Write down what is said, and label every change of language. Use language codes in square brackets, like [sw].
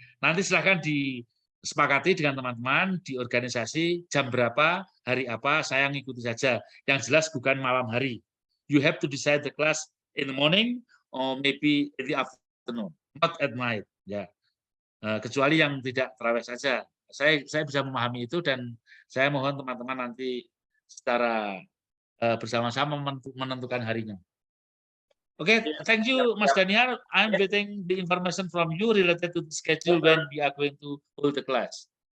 [id] Nanti silahkan disepakati dengan teman-teman di organisasi jam berapa, hari apa, saya ngikuti saja. Yang jelas bukan malam hari. [en] You have to decide the class in the morning or maybe in the afternoon, not at night. [id] Ya, kecuali yang tidak tarawih saja. Saya bisa memahami itu dan saya mohon teman-teman nanti secara bersama-sama menentukan harinya. [en] Okay, thank you, Mas Daniar. I'm waiting the information from you related to the schedule when we are going to hold the class.